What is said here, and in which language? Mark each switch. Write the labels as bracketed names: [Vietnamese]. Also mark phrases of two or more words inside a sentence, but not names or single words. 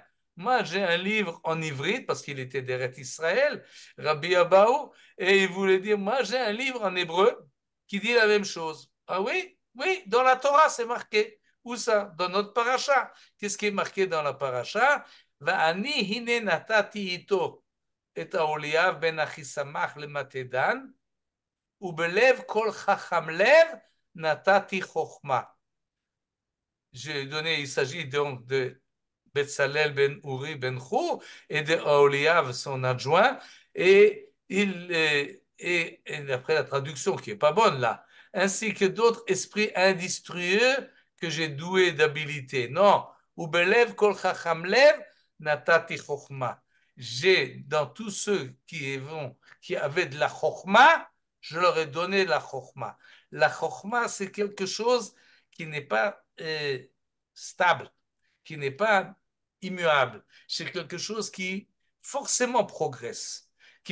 [French] Moi, j'ai un livre en ivrite, parce qu'il était d'Eretz Israël, Rabbi Abaou, et il voulait dire, moi, j'ai un livre en hébreu qui dit la même chose. Ah oui? Oui, dans la Torah, c'est marqué. Où ça? Dans notre paracha. Qu'est-ce qui est marqué dans la paracha? [Hebrew] ואני הנה נתתי אתו את אהליאב בן אחיסמך למטה דן, ובלב כל חכם לב נתתי חוכמה. [French] j'ai donné, il s'agit donc de Betzalel ben Uri ben Chur et de Aholiav, son adjoint, et d'après la traduction qui est pas bonne là, ainsi que d'autres esprits industrieux que j'ai doués d'habilité. Non, [Hebrew] ובלב כל חכם לב נתתי חכמה. [French] J'ai dans tous ceux qui avaient de la chokhma, je leur ai donné la chokhma. La chokhma, c'est quelque chose qui n'est pas stable, qui n'est pas immuable. C'est quelque chose qui forcément progresse, qui